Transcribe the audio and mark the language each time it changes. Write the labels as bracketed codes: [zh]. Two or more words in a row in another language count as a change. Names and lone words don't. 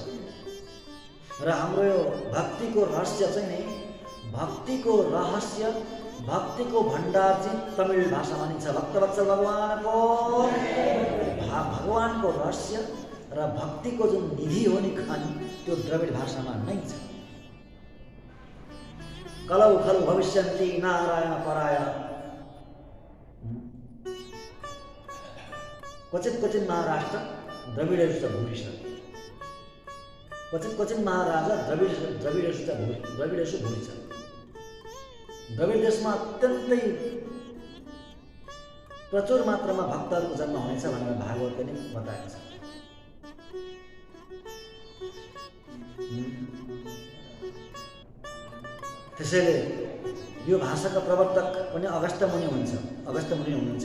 [ne] र हाम्रो यो भक्तिको रहस्य चाहिँ नि, भक्तिको रहस्य, भक्तिको भण्डार चाहिँ तमिल भाषा मानिन्छ। भक्तवत्सल भगवानको रहस्य र भक्तिको जुन निधि हो नि खानी, त्यो द्रविड भाषामा नै छ। [sa] कलौ खलु भविष्यन्ति नारायण परायण। क्वचित महाराष्ट्र द्रविडेषु च भूरिश। क्वचित महाराजा द्रविडेषु भूरि छ। [ne] द्रविड देशमा अत्यन्तै प्रचुर मात्रामा भक्तहरूको जन्म हुनेछ भनेर भागवतले नै बताएको छ। त्यसैले यो भाषाका प्रवर्तक पनि अगस्त्य मुनि हुनुहुन्छ।